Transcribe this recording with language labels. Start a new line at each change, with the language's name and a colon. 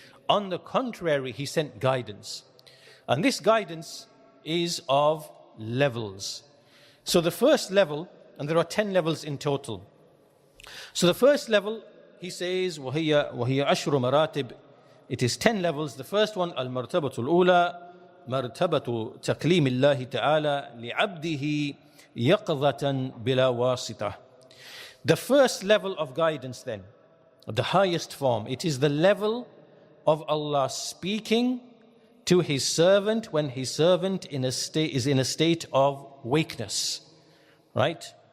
English: On the contrary, He sent guidance, and this guidance is of levels. So the first level, and there are 10 levels in total. So the first level, he says,
Arabic: وَهِيَ أَشْرُ مَرَاتِبٍ.
English: It is 10 levels. The first one,
Arabic: الْمَرْتَبَةُ الْأُولَى مرتبة تكليم الله تعالى لعبده يقظة بلا واسطة.
English: The first level of guidance then, the highest form, it is the level of Allah speaking to His servant when His servant is in a state of wakeness, right?